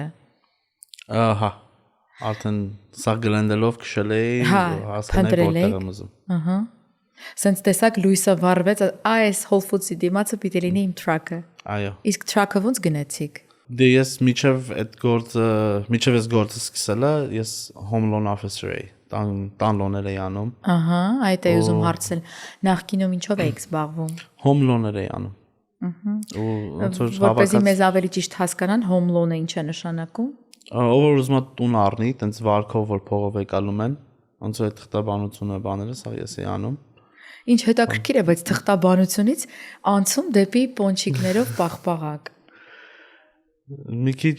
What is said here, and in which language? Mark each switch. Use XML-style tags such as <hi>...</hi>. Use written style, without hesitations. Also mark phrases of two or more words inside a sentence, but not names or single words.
<hy>Ահա, արդեն սա գլենդելով քշել էի, հասկանալ որտեղ եմ ուզում։ Ահա։ Սենց տեսակ լույսը վառվեց, այս Whole Foods-ի դիմացը պիտի լինի իմ տրակը։ Այո։ Իսկ տրակը ոնց գնացիք։ Դե ես միջև այս գործը սկսելա, ես</hy> <en>home loan officer</en> <hy>էի։ տան լոներ էի անում, Ահա, այդ է ուզում հարցնել։ Նախկինում ինչով եք զբաղվում։</hy> <en>home loans</en> <hy>էի անում։ Ու ոնց որ Որպեսզի մեզ ավելի ճիշտ հասկանան,</hy> <en>home loan-</en> <hy>ը ինչ է նշանակում։ ով որ ուզում է տուն առնի, տենց վարկով որ փողով եկալում են, ոնց որ այդ թղթաբանությունը բաները, սա ես էի անում։ Ինչ հետաքրքիր է, բայց թղթաբանությունից անցում դեպի պոնչիկներով պաղպաղակ։ Մի քիչ</hy>